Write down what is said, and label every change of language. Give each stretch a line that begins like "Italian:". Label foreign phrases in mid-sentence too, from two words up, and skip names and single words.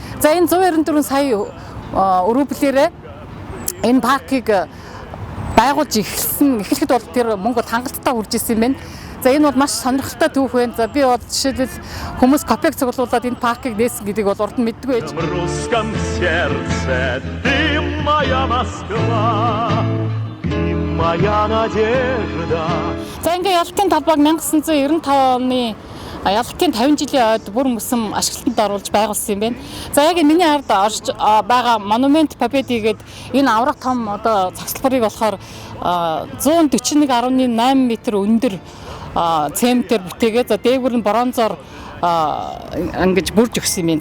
Mongolian: За энэ 194 сая рублээрээ энэ паркийг байгуулж эхлэхэд бол тэр мөнгө хангалттай хүрж ирсэн юм байна. За энэ бол маш сонирхолтой түүх байна. За би бол жишээлбэл хүмүүс копек цуглуулад энэ паркийг нээсэн гэдгийг бол урд нь мэддэггүй байж.
Russian: В русском сердце ты моя Москва, ты моя надежда.
Mongolian: За ингээ ялтын талбайг 1995 оны ялтын 50 жилийн ойд бүр мөсөн ашиглалтанд оруулж байгуулсан юм байна. За яг миний ард орж байгаа
Russian: монумент Победы
Mongolian: гээд энэ аврах том одоо цагсалбарыг болохоор 141.8 м өндөр цементээр бүтээгээд за дээгүүр нь бронзоор ингэж бүрж өгсөн юм байна.